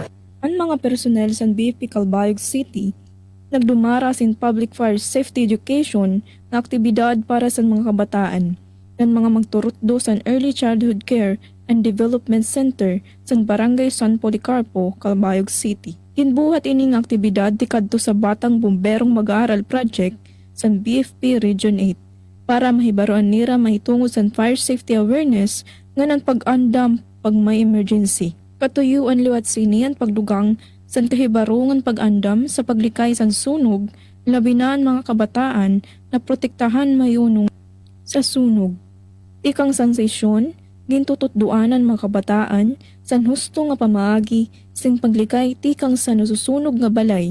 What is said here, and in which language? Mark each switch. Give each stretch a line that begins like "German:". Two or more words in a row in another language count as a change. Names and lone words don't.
Waray: Ang mga personel sa BFP Calbayog City nagdumara sin
English: public fire safety education
Waray: na aktibidad para sa mga kabataan ng mga magturutdo sa Early Childhood Care and Development Center sa Barangay San Policarpo, Calbayog City. Kinbuhat ining aktibidad dikadto sa Batang Bomberong Mag-aaral Project sa BFP Region 8 para mahibaruan nira mahitungod sa
English: fire safety awareness
Waray: nga ng pag-andam pag may emergency. Katuyuan liwat sinian pagdugang sa kahibarungan pag-andam sa paglikay sa sunog, labi na ang mga kabataan na protektahan mayunong sa sunog. Ikang sensasyon, gintututduanan mga kabataan san husto nga pamaagi sin paglikay tikang sa nasusunog nga balay.